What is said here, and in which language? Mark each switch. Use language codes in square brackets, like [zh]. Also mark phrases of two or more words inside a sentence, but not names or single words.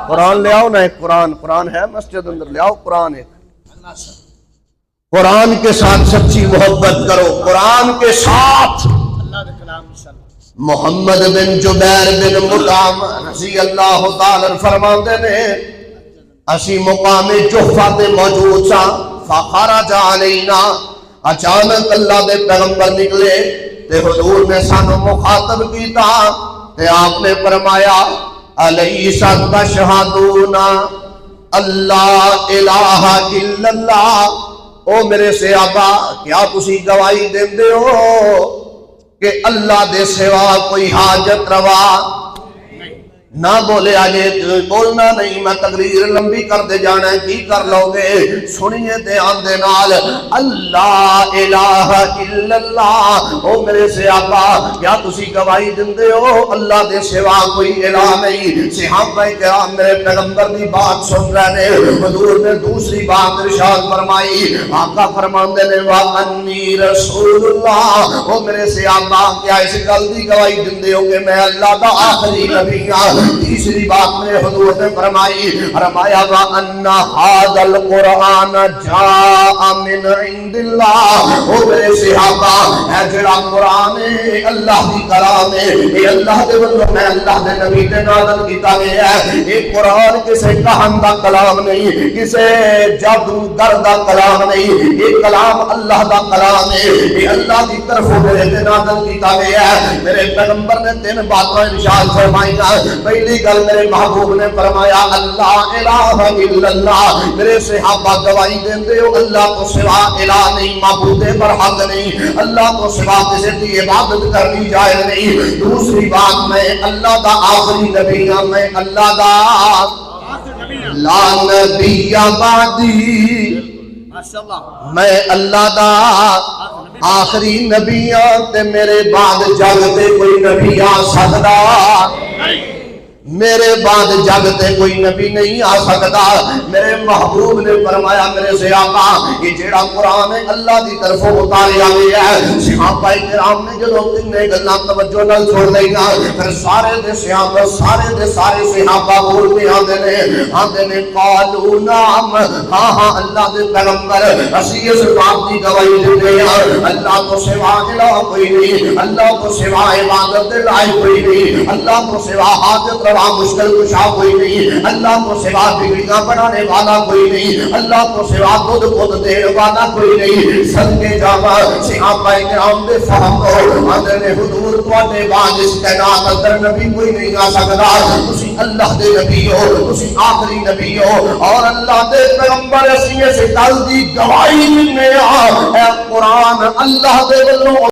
[ur] قرآن لے آؤ نا، ایک قرآن ہے مسجد اندر، لے آؤ قرآن، ایک قرآن کے ساتھ سچی محبت کرو، قرآن کے ساتھ۔ [pa] محمد بن جبیر بن مطعم [ar] رضی اللہ تعالی [pa] فرماتے نے، اسی مقام جحفہ تے موجود سا، [ar] فخرج علینا، [pa] اچانک اللہ دے پیغمبر نکلے تے حضور نے سانو مخاطب کیتا تے آپ نے فرمایا، [ar] الیس تشہدون اللہ الہ الا اللہ، [pa] او میرے صحابہ کیا تسی گواہی دیندے ہو کہ اللہ دے سوا کوئی حاجت روا نہ بولے؟ آجے بولنا نہیں، میں تقریر لمبی کر دے جانا ہے، کی کر لو گے؟ سنیے دے آندے نال، [ar] اللہ الہ الا اللہ، [pa] او میرے صحابہ کیا تسی گواہی دندے ہو اللہ دے سوا کوئی الہ نہیں؟ صحابہ کرام میرے پیغمبر دی بات سن رہے نے، حضور نے دوسری بات ارشاد فرمائی، آقا فرماندے نے [ar] وَأَنِّي رَسُولُ اللَّهِ، [pa] او میرے صحابہ کیا اس گل دی گواہی دندے ہو کہ میں اللہ دا آخری نبی ہوں؟ تیسری بات میں حضور نے فرمائی، فرمایا [ar] وَأَنَّ هَذَا الْقُرْآنَ جَاءَ مِنْ عِنْدِ اللَّهِ، [pa] او میرے صحابہ اے جڑا قرآن ہے اللہ دی کلام ہے، اے اللہ دے بندوں میں اللہ دے نبی نے نازل کیتا گیا ہے، اے قرآن کسے کہن دا کلام نہیں، کسے جادوگر دا کلام نہیں، یہ کلام اللہ دا کلام ہے، یہ اللہ کی طرف میرے نازل کیتا گیا ہے۔ میرے پیغمبر نے تین باتیں ارشاد فرمائی، پہلی گل میرے محبوب نے فرمایا [ar] اللہ الہ الا اللہ، [pa] میرے صحابہ گواہی دیندے ہو اللہ کو سوا الہ نہیں، معبود برحق نہیں، اللہ کو سوا کسی کی عبادت کرنی جائز نہیں۔ دوسری بات میں اللہ دا آخری نبی ہوں، میں اللہ دا [ar] لا نبی بعدی، [pa] میں اللہ دا آخری نبی ہوں تے میرے بعد جگ تے کوئی نبی آ سکدا، میرے بعد جگ تے کوئی نبی نہیں آ سکتا۔ میرے محبوب نے فرمایا میرے صحابہ یہ جیڑا قرآن ہے اللہ دی طرف اتاریا گیا ہے۔ صحابہ کرام نے جدوں تین گلاں توجہ نال سن لئیاں، پھر سارے دے صحابہ سارے صحابہ بولتے آندے نے [ar] قالوا نعم، [pa] ہاں ہاں اللہ دے پیغمبر اسی اس بات کی گواہی دیندے ہیں اللہ تو سوا الہ کوئی نہیں، اللہ تو سوا عبادت دے لائق کوئی نہیں، اللہ تو سوا حاجت سوا مشکل کشا کوئی نہیں، اللہ کو سوا بگڑیاں بنانے والا کوئی نہیں، اللہ کو سوا دودھ خود دینے والا کوئی نہیں۔ صدقے جاواں صحابہ کرام دے فہم کو اندر حضور تواڈے بعد اس کائنات اندر نبی کوئی نہیں آ سکدا، تسی اللہ دے نبی ہو، تسی آخری نبی ہو، اور اللہ دے پیغمبر اسی اس گل دی گواہی دینے آ، اے قرآن اللہ دے ولوں